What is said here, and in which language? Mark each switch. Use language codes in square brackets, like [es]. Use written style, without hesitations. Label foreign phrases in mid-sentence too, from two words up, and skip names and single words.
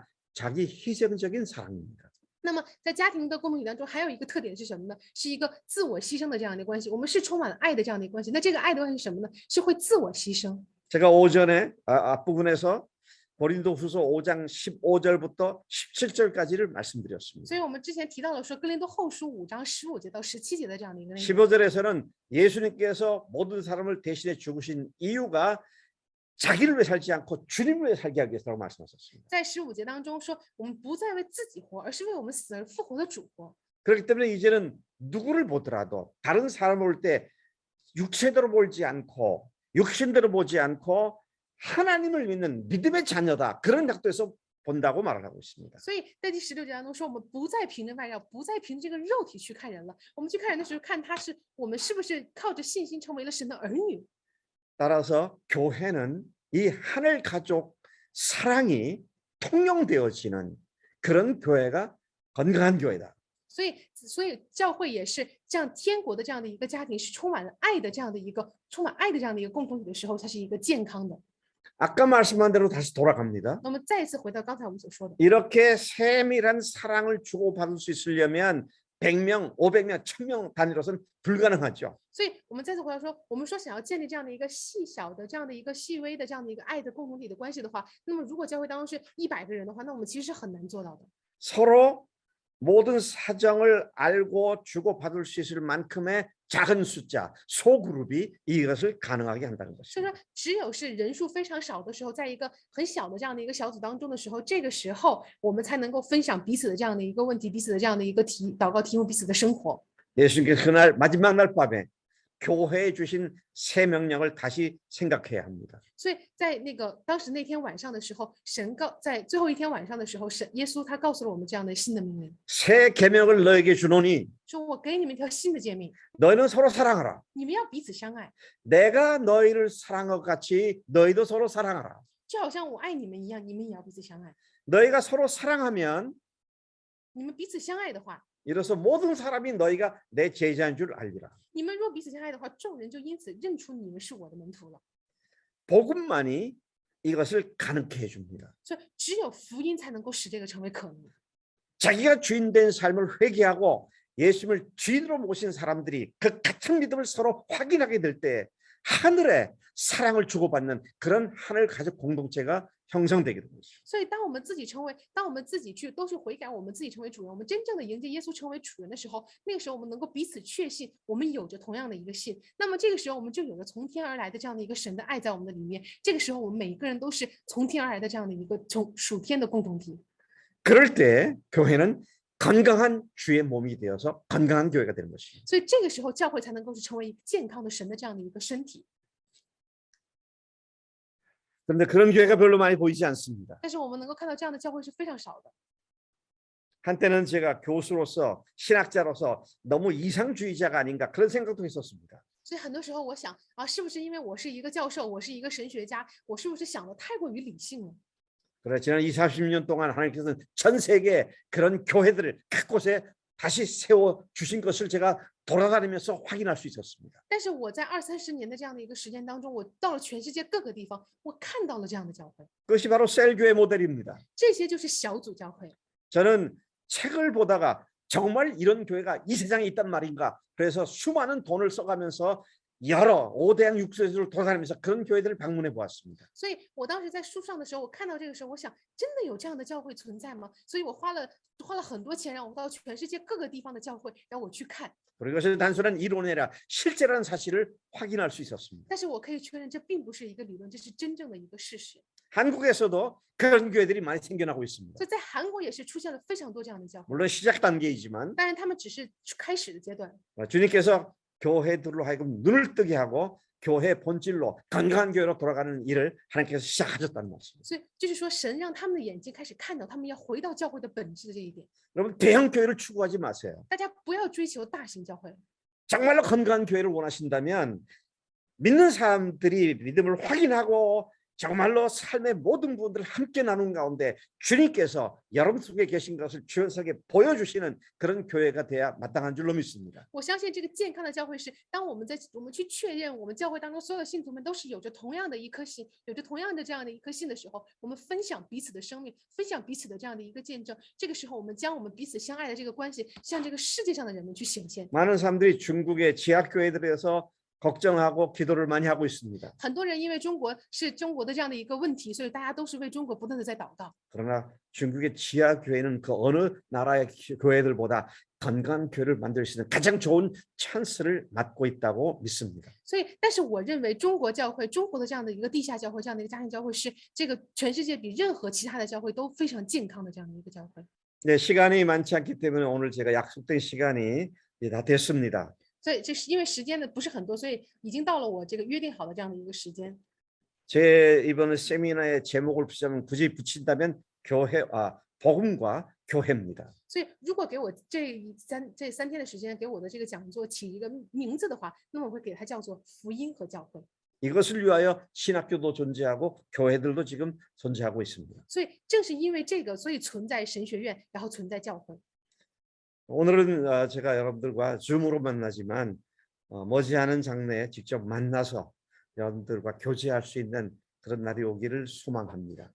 [ko] 자기 희생적인 사랑입니다. [zh] 那么在家庭的共同体当中，还有一个特点是什么呢？是一个自我牺牲的这样的关系。我们是充满了爱的这样的一个关系。那这个爱的关系是什么呢？是会自我牺牲。 [ko] 제가 오전에 앞부분에서 고린도후서 5장 15절부터 17절까지를 말씀드렸습니다. [zh] 所以我们之前提到了说，哥林多后书5章15节到17节的这样的一个内容。 [ko] 15절에서는 예수님께서 모든 사람을 대신해 죽으신 이유가 자기를 위해 살지 않고 주님을 위해 살게 하기 위해서라고 말씀하셨습니다. [zh] 在15节当中说，我们不再为自己活，而是为我们死而复活的主活。 [ko] 그렇기 때문에 이제는 누구를 보더라도 다른 사람을 볼 때 육체대로 보지 않고 육신대로 보지 않고 하나님을 믿는 믿음의 자녀다 그런 각도에서 본다고 말을 하고 있습니다. [zh] 所以在第16节当中说，我们不再凭着外表，不再凭这个肉体去看人了。我们去看人的时候，看他是我们是不是靠着信心成为了神的儿女。 [ko] 따라서 교회는 이 하늘 가족 사랑이 통용되어지는 그런 교회가 건강한 교회다. [zh] 所以教会也是这样，天国的这样的一个家庭是充满了爱的这样的一个充满爱的这样的一个共同体的时候，它是一个健康的。 [ko] 아까 말씀한 대로 다시 돌아갑니다. [zh] 那么再一次回到刚才我们所说的， [ko] 이렇게 세밀한 사랑을 주고받을 수 있으려면 100명, 500명, 1000명 단위로서는 불가능하죠. [zh] 所以我们再次回到说，我们说想要建立这样的一个细小的、这样的一个细微的、这样的一个爱的共同体的关系的话，那么如果教会当中是100个人的话，那我们其实是很难做到的。 [ko] 서로 모든 사정을 알고 주고받을 수 있을 만큼의 작은 숫자, 소그룹이 이것을 가능하게 한다는 [zh] 所以 [ko] 것입니다. [zh] 说，只有是人数非常少的时候，在一个很小的这样的一个小组当中的时候，这个时候我们才能够分享彼此的这样的一个问题，彼此的这样的一个祷告题目，彼此的生活。 [ko] 예수님께서 그날 마지막 날 밤에 교회에 주신 새 명령을 다시 생각해야 합니다. [zh] 所以在那个当时那天晚上的时候，在最后一天晚上的时候，耶稣他告诉了我们这样的新的命令， [ko] 새 계명을 너에게 주노니 [zh] 说我给你们一条新的诫命， [ko] 너희는 서로 사랑하라. [zh] 你们要彼此相爱， [ko] 내가 너희를 사랑한 것 같이 너희도 서로 사랑하라. [zh] 就好像我爱你们一样，你们也要彼此相爱。 [ko] 너희가 서로 사랑하면 [zh] 你们彼此相爱的话， [ko] 이로써 모든 사람이 너희가 내 제자인 줄 알리라. [zh] 你们若彼此相爱的话，众人就因此认出你们是我的门徒了。 [ko] 복음만이 이것을 가능케 해줍니다. [zh] 所以只有福音才能够使这个成为可能。 [ko] 자기가 주인된 삶을 회개하고 예수님을 주인으로 모신 사람들이 그 같은 믿음을 서로 확인하게 될 때 하늘에 사랑을 주고받는 그런 하늘 가족 공동체가 형성되게 됩니다. [zh] 所以当我们自己去都是悔改，我们自己成为主人，我们真正的迎接耶稣成为主人的时候，那个时候我们能够彼此确信，我们有着同样的一个信。那么这个时候我们就有了从天而来的这样的一个神的爱在我们的里面。这个时候我们每一个人都是从天而来的这样的一个属天的共同体。 [ko] 그럴 때 교회는 건강한 주의 몸이 되어서 건강한 교회가 되는 것입니다. [zh] 所以这个时候教会才能够是成为一个健康的神的这样的一个身体。 [ko] 그런데 그런 교회가 별로 많이 보이지 않습니다. [zh] 但是我们能够看到这样的教会是非常少的。 [ko] 한때는 제가 교수로서 신학자로서 너무 이상주의자가 아닌가 그런 생각도 했었습니다. [zh] 所以很多时候我想啊，是不是因为我是一个教授，我是一个神学家，我是不是想的太过于理性了？ [ko] 그래 지난 20, 30년 동안 하나님께서는 전 세계 그런 교회들을 곳곳에 다시 세워 주신 것을 제가 돌아다니면서 확인할 수 있었습니다. [zh] 但是我在20-30年的这样的一个时间当中，我到了全世界各个地方，我看到了这样的教会， [ko] 그것이 바로 셀교회 모델입니다. [zh] 这些就是小组教会。 [ko] 저는 책을 보다가 정말 이런 교회가 이 세상에 있단 말인가, 그래서 수많은 돈을 써가면서 여러 5대양 6세를 돌아다니면서 그런 교회들을 방문해 보았습니다. [zh] 所以我当时在书上的时候，我看到这个时候，我想，真的有这样的教会存在吗？所以我花了很多钱，让我到全世界各个地方的教会，让我去看。 [ko] 그리고 이것은 단순한 이론이 아니라 실제라는 사실을 확인할 수 있었습니다. [zh] 但是我可以确认，这并不是一个理论，这是真正的一个事实。 [ko] 한국에서도 그런 교회들이 많이 생겨나고 있습니다. [zh] 所以在韩国也是出现了非常多这样的教会， [ko] 물론 시작 단계이지만 [zh] 当然他们只是开始的阶段。 [ko] 주님께서 교회들로 하여금 눈을 뜨게 하고 교회 본질로 건강한 교회로 돌아가는 일을 하나님께서 시작하셨다는 말씀입니다. [zh] 所以就是说，神让他们的眼睛开始看到，他们要回到教会的本质的这一点。 [ko] 여러분 대형 교회를 추구하지 마세요. [zh] 大家不要追求大型教会， [ko] 정말로 건강한 교회를 원하신다면 믿는 사람들이 믿음을 확인하고 정말로 삶의 모든 부분들을 함께 나눈 가운데 주님께서 여러분 속에 계신 것을 주연석에 보여주시는 그런 교회가 돼야 마땅한 줄로 믿습니다. [zh] 我相信这个健康的教会是，当我们去确认我们教会当中所有的信徒们都是有着同样的一颗心，有着同样的这样的一颗心的时候，我们分享彼此的生命，分享彼此的这样的一个见证。这个时候，我们将我们彼此相爱的这个关系向这个世界上的人们去显现。 [ko] 많은 사람들이 중국의 지하교회들에서 걱정하고 기도를 많이 하고 있습니다. [zh] 很多人因为中国是中国的这样的一个问题，所以大家都是为中国不断的在祷告。 [ko] 그러나 중국의 지하교회는 그 어느 나라의 교회들보다 건강한 교회를 만들 수 있는 가장 좋은 찬스를 맡고 있다고 믿습니다. [zh] 所以，但是我认为中国教会，中国的这样的一个地下教会，这样的一个家庭教会，是这个全世界比任何其他的教会都非常健康的这样的一个教会。 [ko] 네, 시간이 많지 않기 때문에 오늘 제가 약속된 시간이 이제 다 됐습니다. [zh] 所以这是因为时间的不是很多，所以已经到了我这个约定好的这样的一个时间。 [ko] 제 이번 세미나의 제목을 굳이 붙인다면 복음과 교회입니다. [zh] 所以，如果给我这三天的时间，给我的这个讲座起一个名字的话，那么我会给它叫做福音和教会。 [ko] 이것을 위하여 신학교도 존재하고 교회들도 지금 존재하고 있습니다. [zh] 所以正是因为这个，所以存在神学院，然后存在教会。 [ko] 오늘은 제가 여러분들과 줌으로 만나지만 머지않은 장래에 직접 만나서 여러분들과 교제할 수 있는 그런 날이 오기를 소망합니다.